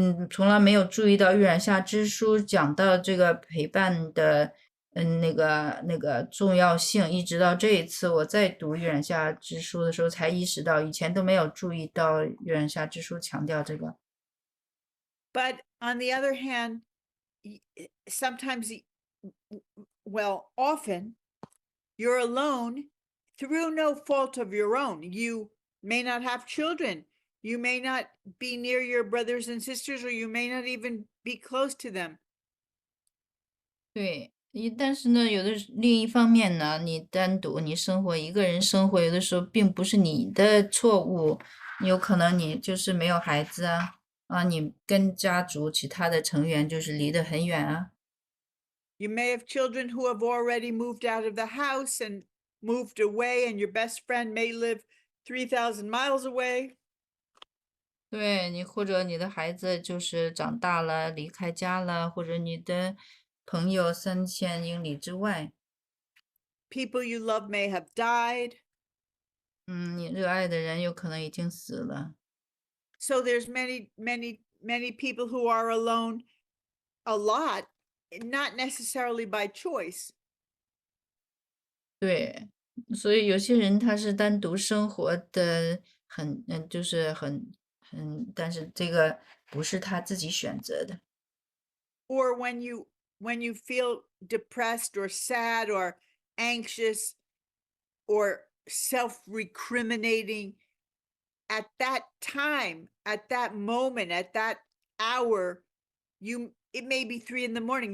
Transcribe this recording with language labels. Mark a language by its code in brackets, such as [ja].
[zh] 从来没有注意到《月染下之书》讲到这个陪伴的。那个重要性，一直到这一次我在读《月染下之书》的时候，才意识到，以前都没有注意到《月染下之书》强调这个。 [en] But on the other hand, sometimes, well, often you're alone through no fault of your own. You may not have children. You may not be near your brothers and sisters, or you may not even be close to them. [zh] 对，但是呢，另一方面呢，你单独生活一个人生活，有的时候并不是你的错误，有可能你就是没有孩子啊，你跟家族其他的成员就是离得很远啊。 [en] You may have children who have already moved out of the house and moved away, and your best friend may live 3,000 miles away. [zh] 对你，或者你的孩子就是长大了，离开家了，或者你的朋友3000英里之外， [en] People you love may have died. [zh] 你热爱的人有可能已经死了。 [en] So there's many people who are alone a lot, not necessarily by choice. [zh] 对，所以有些人他是单独生活的就是但是这个不是他自己选择的。 [en] Or when you feel depressed or sad or anxious or self-recriminating, at that time, at that moment, at that hour, it may be 3 in the morning.